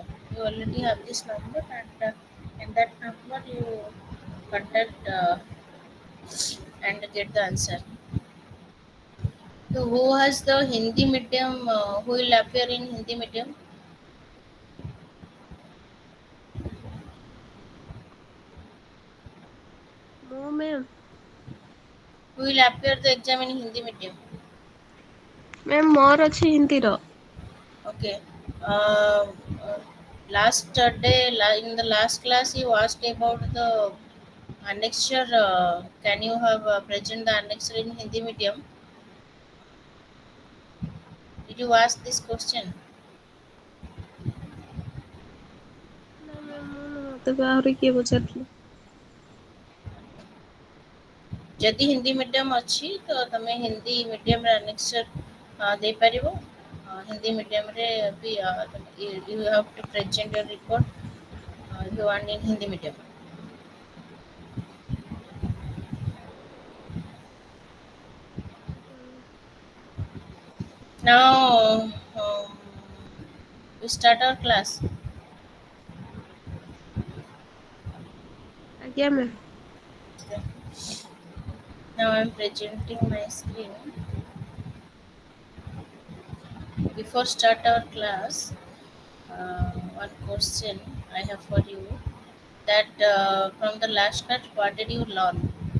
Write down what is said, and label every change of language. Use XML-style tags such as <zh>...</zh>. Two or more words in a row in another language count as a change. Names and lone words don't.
<en>You already have this number, and in that number you contact and get the answer. So, who has the Hindi medium? Who will appear in Hindi medium?</en> <or>ମୁଁ ମ୍ୟାମ୍</or> <en>Who will appear the exam in Hindi medium?</en> <or>ମ୍ୟାମ୍ ମୋର ଅଛି ହିନ୍ଦୀର।</or> <en>Okay. Uh, uh, last day in the last class you asked about the annexure. Can you have present the annexure in Hindi medium? Did you ask this question?</en> <or>ନା ମ୍ୟାମ୍ ମୁଁ ନୁହଁ ମତେ ଆହୁରି କିଏ ପଚାରିଥିଲେ। ଯଦି ହିନ୍ଦୀ ମିଡ଼ିୟମ୍ ଅଛି ତ ତମେ ହିନ୍ଦୀ ମିଡ଼ିୟମରେ ଆନେକ୍ସର ଦେଇପାରିବ। ହିନ୍ଦୀ ମିଡ଼ିୟମରେ ବି</or> <en>you have to present your report if you want in Hindi medium. Now we start our class.</en> <or>ଆଜ୍ଞା ମ୍ୟାମ୍।</or> <en>Now I am presenting my screen. Before start our class, one question I have for you that from the last class, what did you learn?</en>